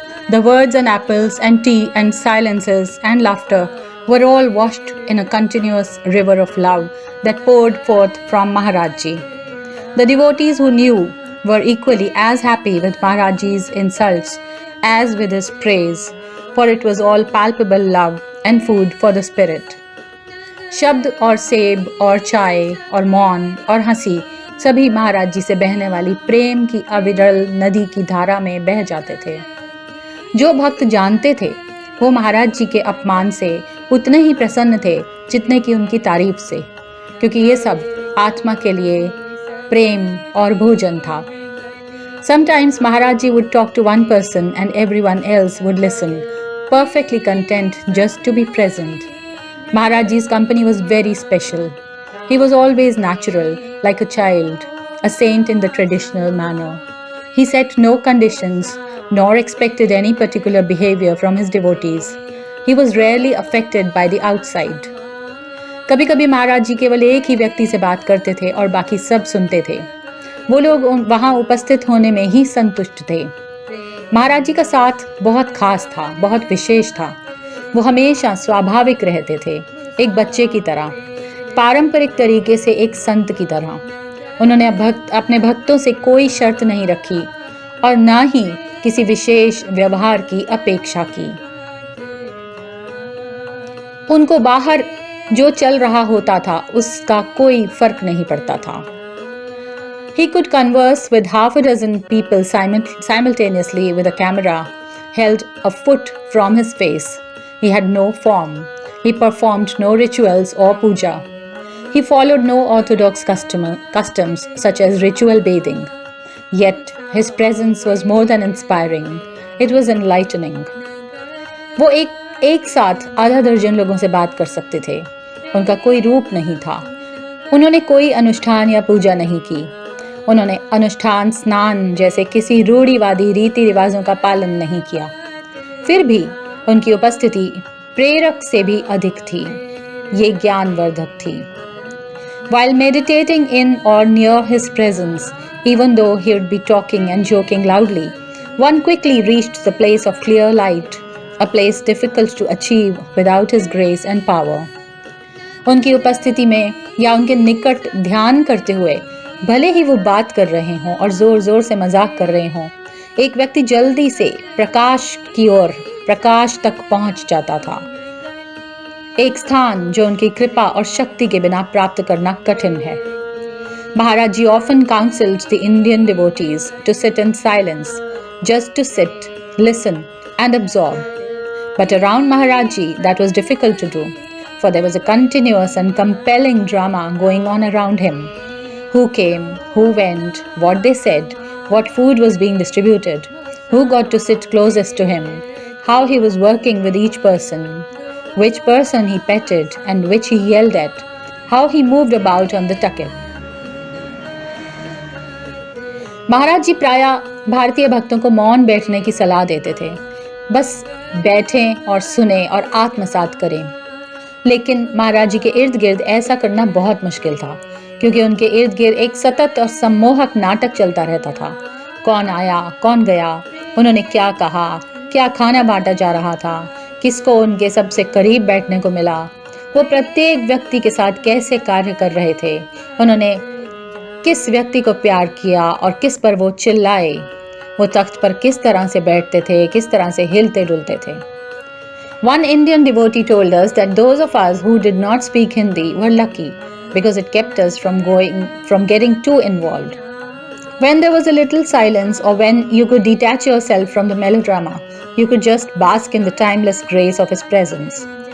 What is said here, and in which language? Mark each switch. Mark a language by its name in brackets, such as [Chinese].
[English] The words and apples and tea and silences and laughter were all washed in a continuous river of love that poured forth from Maharajji. The devotees who knew were equally as happy with Maharajji's insults as with his praise, for it was all palpable love and food for the spirit. [Hindi] शब्द और सेब और चाय और मौन और हंसी सभी महाराज जी से बहने वाली प्रेम की अविरल नदी की धारा में बह जाते थे। जो भक्त जानते थे वो महाराज जी के अपमान से उतने ही प्रसन्न थे जितने कि उनकी तारीफ से, क्योंकि ये सब आत्मा के लिए प्रेम और भोजन था। [English] Sometimes Maharaj ji would talk to one person and everyone else would listen, perfectly content just to be present. Maharaj ji's company was very special. He was always natural, like a child, a saint in the traditional manner. He set no conditions, nor expected any particular behavior from his devotees. He was rarely affected by the outside. [Hindi] कभी कभी महाराज जी केवल एक ही व्यक्ति से बात करते थे और बाकी सब सुनते थे। वो लोग वहाँ उपस्थित होने में ही संतुष्ट थे। महाराज जी का साथ बहुत खास था, बहुत विशेष था। वो हमेशा स्वाभाविक रहते थे, एक बच्चे की तरह, पारंपरिक तरीके से एक संत की तरह। उन्होंने अपने भक्तों से कोई शर्त नहीं रखी और ना ही किसी विशेष व्यवहार की अपेक्षा की। उनको बाहर जो चल रहा होता था उसका कोई फर्क नहीं पड़ता था। [English] He could converse with half a dozen people simultaneously with a camera held a foot from his face. He had no form. He performed no rituals or puja. He followed no orthodox customs such as ritual bathing. Yet his presence was more than inspiring. It was enlightening. [Hindi] वो एक साथ आधा दर्जन लोगों से बात कर सकते थे। उनका कोई रूप नहीं था। उन्होंने कोई अनुष्ठान या पूजा नहीं की। उन्होंने अनुष्ठान स्नान जैसे किसी रूढ़िवादी रीति रिवाजों का पालन नहीं किया। फिर भी उनकी उपस्थिति प्रेरक से भी अधिक थी। ये ज्ञानवर्धक थी। [English] While meditating in or near his presence, even though he would be talking and joking loudly, one quickly reached the place of clear light, a place difficult to achieve without his grace and power. [Hindi] उनकी उपस्थिति में या उनके निकट ध्यान करते हुए भले ही वो बात कर रहे हों और जोर जोर से मजाक कर रहे हों, एक व्यक्ति जल्दी से प्रकाश की ओर, प्रकाश तक पहुंच जाता था। एक स्थान जो उनकी कृपा और शक्ति के बिना प्राप्त करना कठिन है। [English] Maharaj ji often counseled the Indian devotees to sit in silence, just to sit, listen, and absorb. But around Maharaj ji, that was difficult to do, for there was a continuous and compelling drama going on around him. Who came, who went, what they said, what food was being distributed, who got to sit closest to him, how he was working with each person, which person he petted and which he yelled at, how he moved about on the tucket. [Hindi] महाराज जी प्रायः भारतीय भक्तों को मौन बैठने की सलाह देते थे। बस बैठें और सुने और आत्मसात करें। लेकिन महाराज जी के इर्द गिर्द ऐसा करना बहुत मुश्किल था, क्योंकि उनके इर्द गिर्द एक सतत और सम्मोहक नाटक चलता रहता था। कौन आया, कौन गया, उन्होंने क्या कहा, क्या खाना बांटा जा रहा था, किसको उनके सबसे करीब बैठने को मिला, वो प्रत्येक व्यक्ति के साथ कैसे कार्य कर रहे थे, उन्होंने किस व्यक्ति को प्यार किया और किस पर वो चिल्लाए, वो तख्त पर किस तरह से बैठते थे, किस तरह से हिलते डुलते थे। [English] One Indian devotee told us that those of us who did not speak Hindi were lucky because it kept us from getting too involved. When there was a little silence or when you could detach yourself from the melodrama, you could just bask in the timeless grace of his presence.